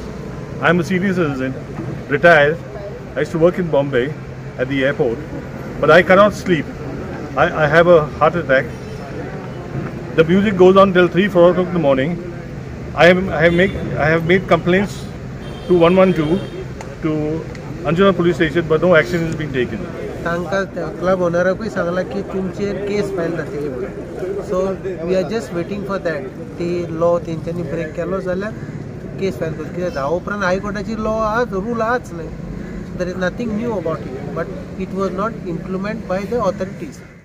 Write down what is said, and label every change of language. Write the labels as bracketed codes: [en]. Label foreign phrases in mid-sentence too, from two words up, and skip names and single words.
[en] I am a senior citizen, retired. I used to work in Bombay at the airport, but I cannot sleep. I have a heart attack. The music goes on till 3-4 o'clock in the morning. I have made complaints to 112 to Anjuna police station, but no action is being taken. [kok] क्लब ओनराकूय सांगला की तुमचेर केस फायल जातली म्हणून. [en] so we are just waiting for that. [kok] ती लॉ तेंच्यांनी ब्रेक केलो जाल्यार केस फायल करता. कित्याक धा उपरांत हायकोर्टाची लॉ आज रूल आच न्हय. [en] there is nothing new about it, but it was not implement by the authorities.